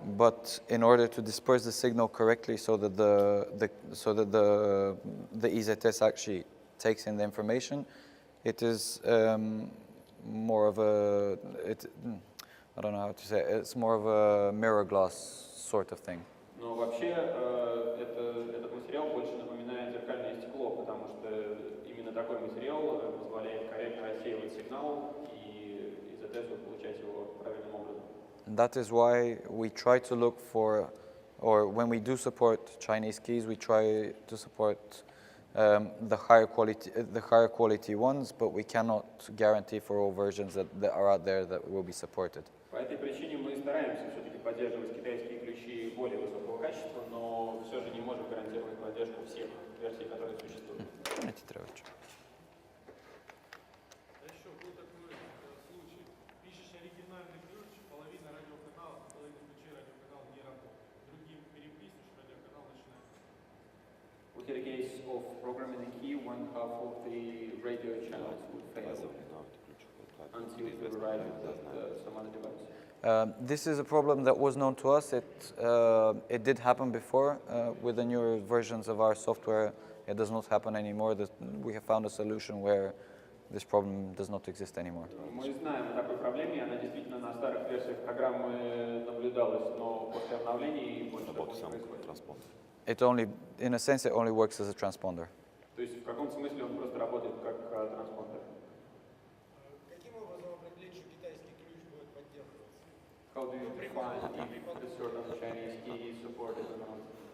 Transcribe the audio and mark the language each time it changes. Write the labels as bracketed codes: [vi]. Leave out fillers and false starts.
[en] But in order to disperse the signal correctly, so that the EZS actually takes in the information, it is more of a, I don't know how to say it, it's more of a mirror glass sort of thing. [ru] Но вообще этот материал больше напоминает зеркальное стекло, потому что именно такой материал позволяет корректно рассеивать сигнал и из этого получать его правильным образом. [en] That is why we try to look for, or when we do support Chinese keys, we try to support the higher quality ones, but we cannot guarantee for all versions that are out there that will be supported. [ru] По этой причине мы стараемся все-таки поддерживать китайские ключи более высокого качества, но все же не можем гарантировать поддержку всех версий, которые существуют. Еще был такой случай. Пишешь оригинальный ключ, половина радиоканалов, половина ключей радиоканал не работает. Другим переписываешь, радиоканал начинает. [en] We had a case of programming a key, one half of the radio channels would fail until we arrived at some other device. This is a problem that was known to us. It did happen before with the newer versions of our software. It does not happen anymore. We have found a solution where this problem does not exist anymore. [ru] Мы знаем о такой проблеме, она действительно на старых версиях программы наблюдалась, но после обновлений больше такого не происходит. [en] It only, in a sense, it only works as a transponder. [ru] То есть в каком смысле он просто работает как транспондер. Каким образом определить, что китайский ключ будет поддерживаться? [en] How do you define if a certain Chinese key is supported or not?